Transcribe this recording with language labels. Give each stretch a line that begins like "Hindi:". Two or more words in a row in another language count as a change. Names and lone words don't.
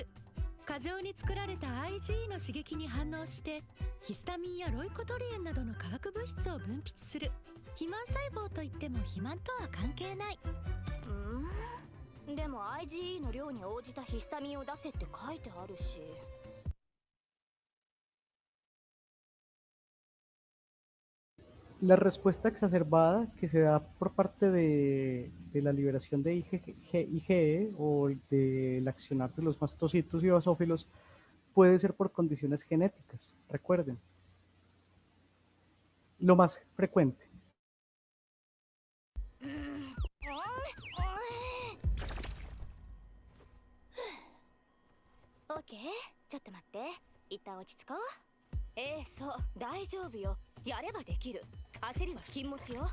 Japanese: 過剰に作られた IgE の刺激に反応してヒスタミンやロイコトリエンなどの化学物質を分泌する。肥満細胞といっても肥満とは関係ない。でも IgE の量に応じたヒスタミンを出せって書いてあるし。
Spanish: La respuesta exacerbada que se da por parte de la liberación de IgE o del accionar de los mastocitos y basófilos puede ser por condiciones genéticas. Recuerden, lo más frecuente.
Japanese: OK、ちょっと待って。一旦落ち着こう。そう、大丈夫よ。やればできる。焦りは禁物よ。